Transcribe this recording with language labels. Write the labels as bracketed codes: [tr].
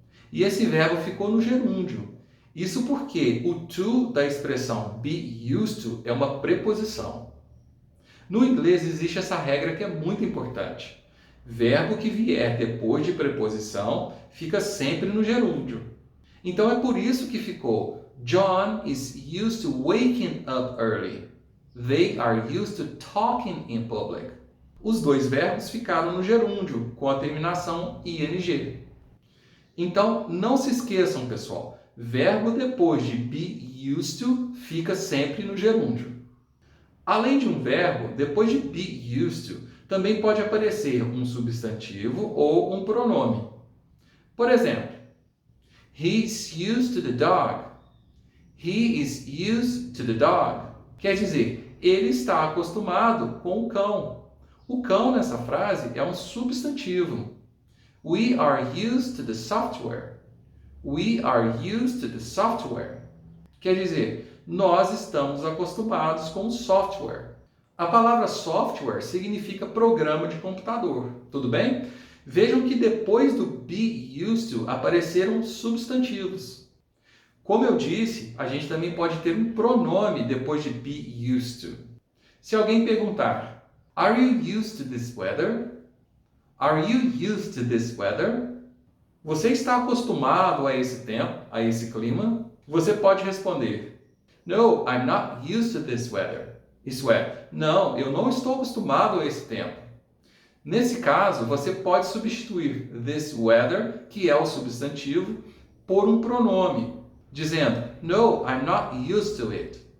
[pt] E esse verbo ficou no gerúndio. Isso porque o to da expressão be used to é uma preposição. No inglês existe essa regra que é muito importante. Verbo que vier depois de preposição fica sempre no gerúndio. Então é por isso que ficou [en] John is used to waking up early. They are used to talking in public. [pt] Os dois verbos ficaram no gerúndio, com a terminação ing. Então não se esqueçam, pessoal. Verbo depois de be used to fica sempre no gerúndio. Além de um verbo, depois de be used to, também pode aparecer um substantivo ou um pronome. Por exemplo, [en] he's used to the dog. He is used to the dog. [pt] Quer dizer, ele está acostumado com o cão. O cão nessa frase é um substantivo. [en] We are used to the software. We are used to the software. [pt] Quer dizer, nós estamos acostumados com o software. A palavra software significa programa de computador, tudo bem? Vejam que depois do be used to apareceram substantivos. Como eu disse, a gente também pode ter um pronome depois de be used to. Se alguém perguntar, [en] are you used to this weather? Are you used to this weather? [pt] Você está acostumado a esse tempo, a esse clima? Você pode responder, [en] no, I'm not used to this weather. [pt] Isso é, não, eu não estou acostumado a esse tempo. Nesse caso, você pode substituir this weather, que é o substantivo, por um pronome, dizendo, [en] no, I'm not used to it.